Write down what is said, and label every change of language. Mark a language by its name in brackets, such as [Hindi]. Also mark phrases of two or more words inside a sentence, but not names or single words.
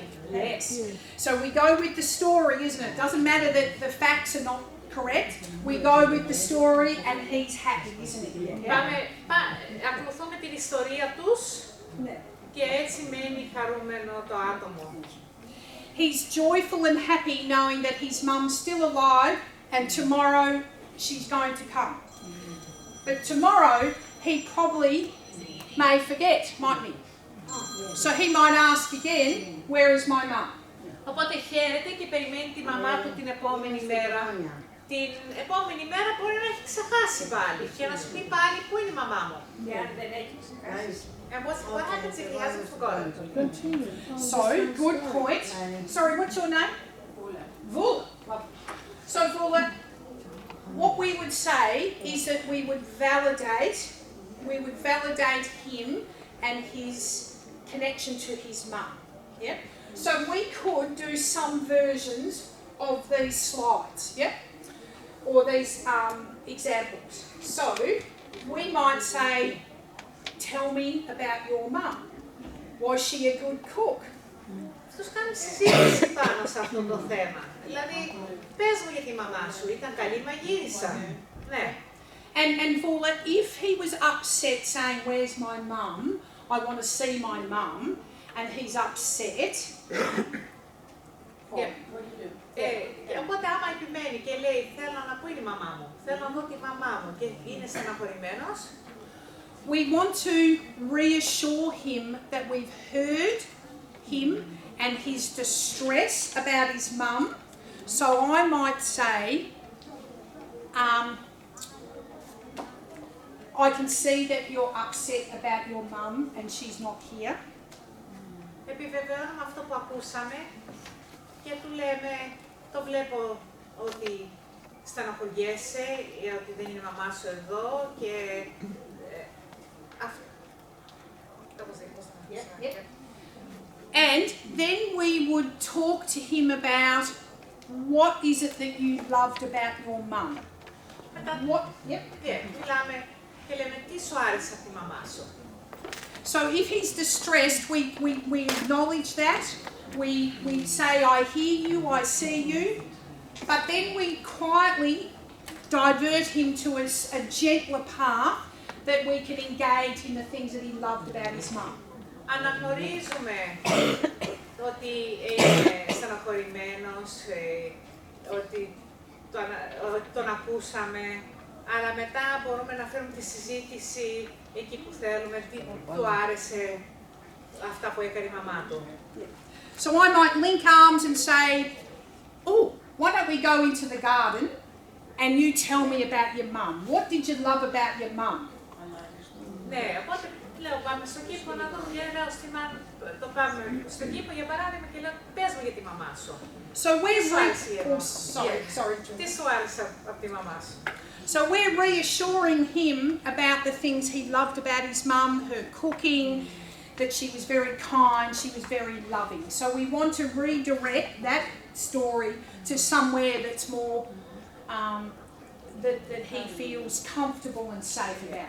[English] Yes. So we go with the story, isn't it? Doesn't matter that the facts are not correct. We go with the story and he's happy, isn't he? Yeah. [Greek] Ακολουθούμε την ιστορία τους Ναι. και έτσι μένει χαρούμενο το άτομο. [English] He's joyful and happy knowing that his mum's still alive and tomorrow she's going to come. But tomorrow he probably may forget, mightn't he? So he might ask again, where is my mum? [Greek] Οπότε χαίρεται και περιμένει τη μαμά του την επόμενη μέρα. Την επόμενη μέρα μπορεί να έχει ξεχάσει πάλι και να σου πει πάλι πού είναι η μαμά μου. δεν έχει ξεχάσει. [English] And what happens if he hasn't forgotten? So, good point. Sorry, what's your name? Vula. So, Vula, what we would say is that we would validate him and his connection to his mum. Yeah? So we could do some versions of these slides, yeah? Or these examples. So, we might say, tell me about your mum. Was she a good cook? [Greek] Τους κάνουν συζήτηση πάνω σε αυτό το θέμα. Δηλαδή, πες μου για τη μαμά σου, ήταν καλή μαγείρισα. Ναι. [English] And Vula, if he was upset saying, where's my mum? I want to see my mum. And he's upset. Yeah. [Greek] Οπότε άμα επιμένει και λέει, θέλω να πού είναι η μαμά μου, θέλω να δω τη μαμά μου και είναι στεναχωρημένος, [English] we want to reassure him that we've heard him and his distress about his mum. So I might say, I can see that you're upset about your mum and she's not here. [Greek] επιβεβαιώνουμε αυτό που ακούσαμε και του λέμε, το βλέπω ότι στεναχωριέσαι ότι δεν είναι η μαμά σου εδώ και αυτό. [English] And then we would talk to him about what is it that you loved about your mum. [Greek] Μιλάμε και λέμε τι σου άρεσε από τη μαμά σου. [English] So if he's distressed, we acknowledge that. We say, I hear you, I see you. But then we quietly divert him to a gentler path that we can engage in the things that he loved about his mum. [Greek] Αναγνωρίζουμε ότι είναι στεναχωρημένος, ότι τον ακούσαμε, αλλά μετά μπορούμε να φέρουμε τη συζήτηση εκεί που θέλουμε, τι του άρεσε αυτά που έκανε η μαμά του. [English] So I might link arms and say, oh, why don't we go into the garden and you tell me about your mum. What did you love about your mum? [Greek] Ναι, οπότε λέω πάμε στον κήπο να δούμε, λέω στη μάνα, το πάμε στον κήπο για παράδειγμα και λέω πες μου για τη μαμά σου. [English] So we're [Greek] Τι σου άρεσε από τη μαμά σου. [English] So we're reassuring him about the things he loved about his mum, her cooking, that she was very kind, she was very loving. So we want to redirect that story to somewhere that's more, that he feels comfortable and safe about.